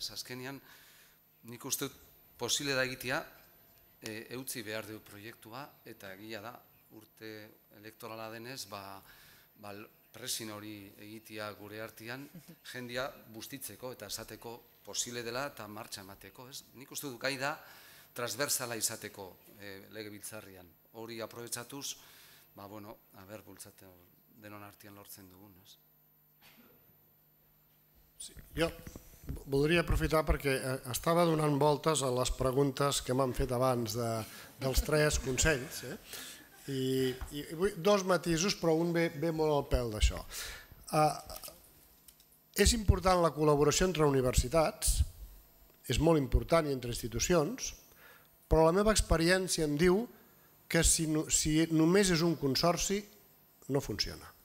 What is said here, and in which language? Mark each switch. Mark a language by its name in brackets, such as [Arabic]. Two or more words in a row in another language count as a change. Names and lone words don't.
[Basque] Azkenean, nik uste posible da egitea, eutzi behar du proiektua, eta egia da, urte elektorala denez, presin hori egitea gure artean, jendia bustitzeko eta esateko posible dela eta martxa emateko, ez? Nik uste dut gai da, transversala izateko legebiltzarrian. Hori aprobetsatuz, bultzate denon artean lortzen dugun. [Catalan] Jo voldria aprofitar perquè estava donant voltes a les preguntes que m'han fet abans dels 3 consells i 2 matisos, però un ve molt al pèl d'això. És important la col·laboració entre universitats, és molt important i entre institucions, però la meva experiència em diu que si només és un consorci, no funciona.